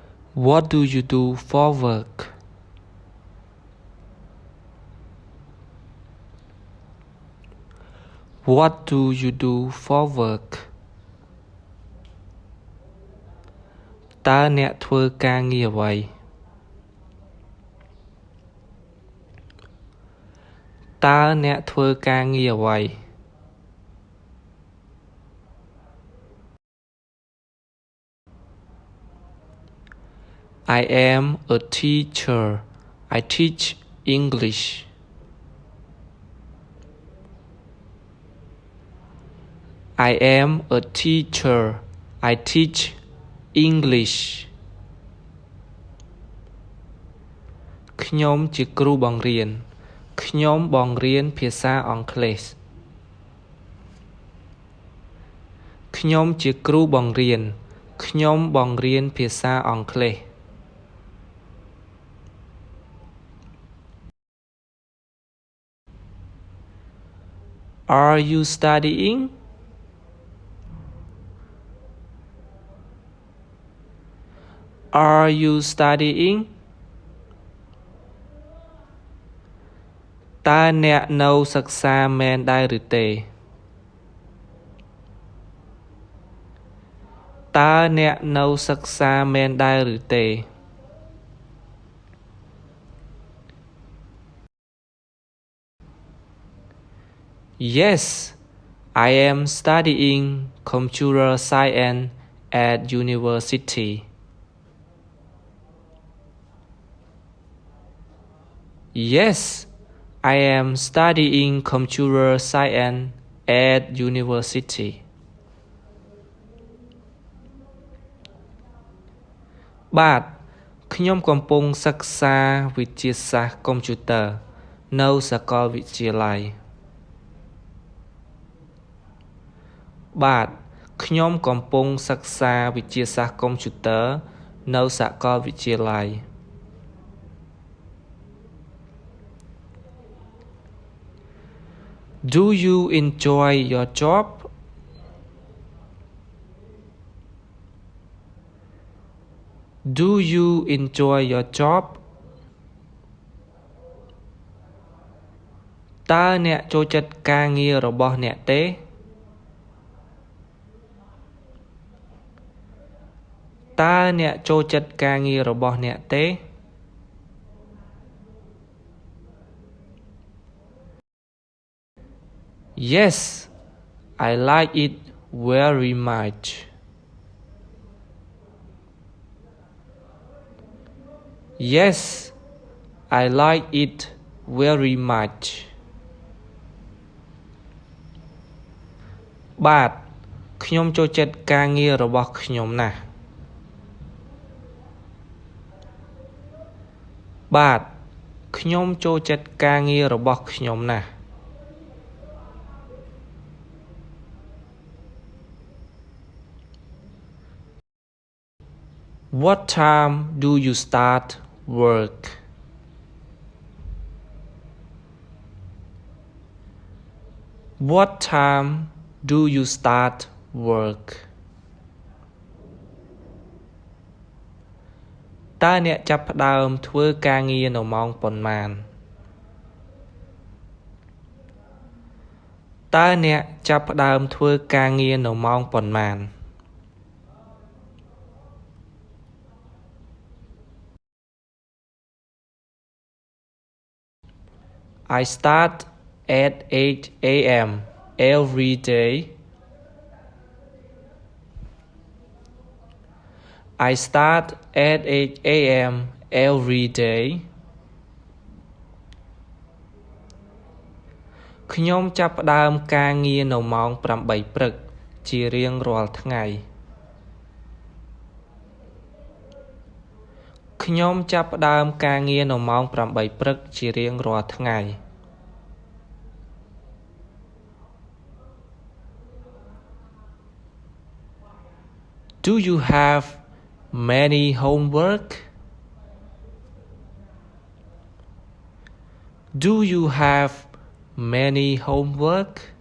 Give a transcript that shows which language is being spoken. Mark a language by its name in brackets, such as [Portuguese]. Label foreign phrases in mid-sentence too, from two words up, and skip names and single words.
[English] What do you do for work? What do you do for work? [Khmer] តើអ្នកធ្វើការងារអ្វី តើអ្នកធ្វើការងារអ្វី [English] I am a teacher. I teach English. I am a teacher. I teach English. [Khmer] ខ្ញុំជាគ្រូបង្រៀនខ្ញុំបង្រៀនភាសាអង់គ្លេសខ្ញុំជាគ្រូបង្រៀនខ្ញុំបង្រៀនភាសាអង់គ្លេស [English] Are you studying? Are you studying? [Khmer] តើអ្នកនៅសិក្សាមែនដែរឬទេ តើអ្នកនៅសិក្សាមែនដែរឬទេ [English] Yes, I am studying computer science at university. Yes, I am studying computer science at university. [Khmer] បាទខ្ញុំកំពុងសិក្សាវិទ្យាសាស្ត្រកុំព្យូទ័រនៅសាកលវិទ្យាល័យ បាទខ្ញុំកំពុងសិក្សាវិទ្យាសាស្ត្រកុំព្យូទ័រនៅសាកលវិទ្យាល័យ [English] Do you enjoy your job? Do you enjoy your job? [Khmer] តើអ្នកចូលចិត្តការងាររបស់អ្នកទេ តើអ្នកចូលចិត្តការងាររបស់អ្នកទេ [English] Yes, I like it very much. Yes, I like it very much. [Khmer] បាទខ្ញុំចូលចិត្តការងាររបស់ខ្ញុំណាស់ បាទខ្ញុំចូលចិត្តការងាររបស់ខ្ញុំណាស់ [English] What time do you start work? What time do you start work? [Khmer] តើអ្នកចាប់ផ្ដើមធ្វើការងារនៅម៉ោងប៉ុន្មាន តើអ្នកចាប់ផ្ដើមធ្វើការងារនៅម៉ោងប៉ុន្មាន [English] I start at 8 a.m. every day. I start at 8 a.m. every day. [Khmer] ខ្ញុំចាប់ផ្ដើមការងារនៅម៉ោង8ព្រឹកជារៀងរាល់ថ្ងៃ ខ្ញុំចាប់ផ្ដើមការងារនៅម៉ោង8ព្រឹកជារៀងរាល់ថ្ងៃ [English] Do you have many homework? Do you have many homework?